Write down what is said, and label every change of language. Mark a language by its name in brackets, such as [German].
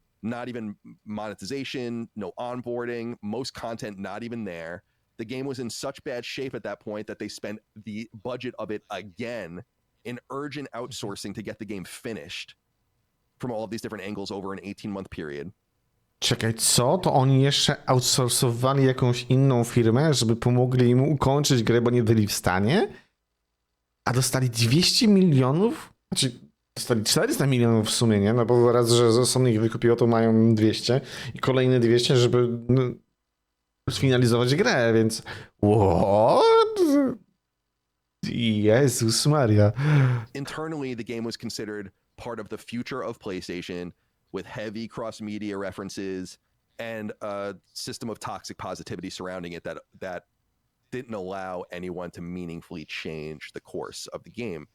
[English] Not even monetization, no onboarding, most content not even there. The game was in such bad shape at that point that they spent the budget of it again in urgent outsourcing to get the game finished from all of these different angles over an 18-month period. [Polish] Czekaj, co? To oni jeszcze outsourcowali jakąś inną firmę, żeby pomogli im ukończyć grę, bo nie byli w stanie? A dostali 200 milionów? Znaczy, dostali 400 milionów w sumie, nie? No bo raz, że Sony ich wykupiło, to mają 200 i kolejne 200, żeby sfinalizować grę, więc [English] what? [Polish] Jezus Maria. [English] Internally, the game was considered part of the future of PlayStation with heavy cross-media references and a system of toxic positivity surrounding it that didn't allow anyone to meaningfully change the course of the game.